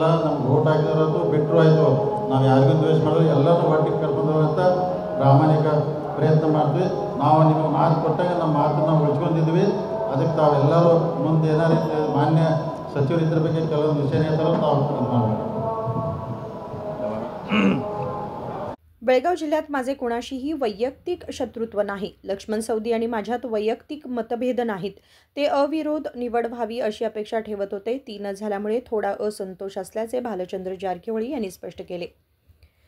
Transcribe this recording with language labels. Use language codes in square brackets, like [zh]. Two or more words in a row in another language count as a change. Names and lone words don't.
[kn] ನಮ್ಗೆ ವೋಟ್ ಹಾಕಿದವರದ್ದು ಬಿಟ್ಟರು ಆಯಿತು, ನಾವು ಯಾರಿಗೂ ದ್ವೇಷ ಮಾಡೋದಿಲ್ಲ. ಎಲ್ಲರೂ ಒಟ್ಟಿಗೆ ಕರ್ಕೊಂಡು ಹೋಗೋಂಥ ಪ್ರಾಮಾಣಿಕ ಪ್ರಯತ್ನ ಮಾಡ್ತೀವಿ. ನಾವು ನಿಮಗೆ ಮಾತು ಕೊಟ್ಟಾಗ ನಮ್ಮ ಮಾತನ್ನು ನಾವು ಉಳಿಸ್ಕೊಂಡಿದ್ವಿ. ಅದಕ್ಕೆ ತಾವೆಲ್ಲರೂ ಮುಂದೆ ಏನಾರು ಮಾನ್ಯ ಸಚಿವರು ಇದ್ರ ಬಗ್ಗೆ ಕೆಲವೊಂದು ವಿಷಯ ಹೇಳ್ತಾರೋ ತಾವು ಮಾಡಬೇಕು. [mr] बेळगाव जिल्ह्यात माझे कोणाशीही वैयक्तिक शत्रुत्व नाही. लक्ष्मण सौदी आणि माझ्यात वैयक्तिक मतभेद नाहीत. ते अविरोध निवड व्हावी अशी अपेक्षा ठेवत होते. ती न झाल्यामुळे थोडा असंतोष असल्याचे भालचंद्र जारकिहोळी यांनी स्पष्ट केले.